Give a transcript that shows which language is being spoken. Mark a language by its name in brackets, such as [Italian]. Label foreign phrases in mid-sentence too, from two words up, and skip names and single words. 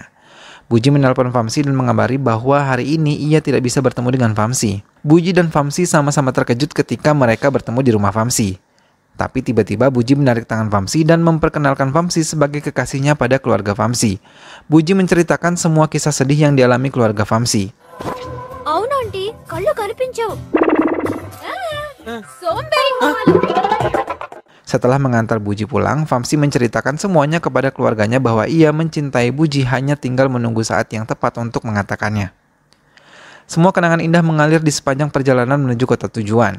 [Indonesian] Buji menelpon Vamsi dan mengabari bahwa hari ini ia tidak bisa bertemu dengan Vamsi. Buji dan Vamsi sama-sama terkejut ketika mereka bertemu di rumah Vamsi. Tapi tiba-tiba Buji menarik tangan Vamsi dan memperkenalkan Vamsi sebagai kekasihnya pada keluarga Vamsi. Buji menceritakan semua kisah sedih yang dialami keluarga Vamsi. [Telugu] అవును ఆంటీ కళ్ళు కనిపించవు [Indonesian] Setelah mengantar Buji pulang, Vamsi menceritakan semuanya kepada keluarganya bahwa ia mencintai Buji, hanya tinggal menunggu saat yang tepat untuk mengatakannya. Semua kenangan indah mengalir di sepanjang perjalanan menuju kota tujuan.